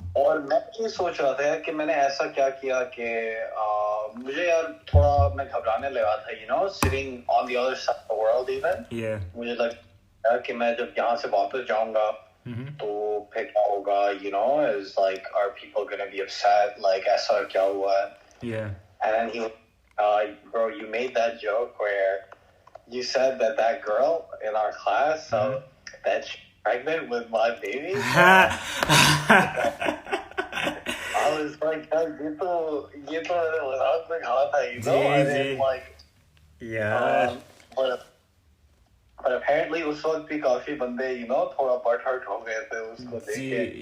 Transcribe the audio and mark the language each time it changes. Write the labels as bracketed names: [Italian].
[Hindi] और मैं ये सोच रहा था कि मैंने ऐसा क्या किया कि मुझे यार थोड़ा मैं घबराने लगा था, [English] sitting on the other side of the world even. [Hindi] मुझे लगा कि मैं जब यहाँ से वापस जाऊंगा तो फिर क्या होगा, [English] is like, are people gonna be upset, like [Hindi] ऐसा क्या हुआ? [English] And then he, bro, you made that joke where you said that girl in our class, that she's pregnant with my baby. I was like, [Hindi] ये तो मजाक में कहा था, [English] and then like, but apparently [Hindi] उस वक्त भी काफी बंदे थोड़ा बट हर्ट हो गए थे उसको देख के.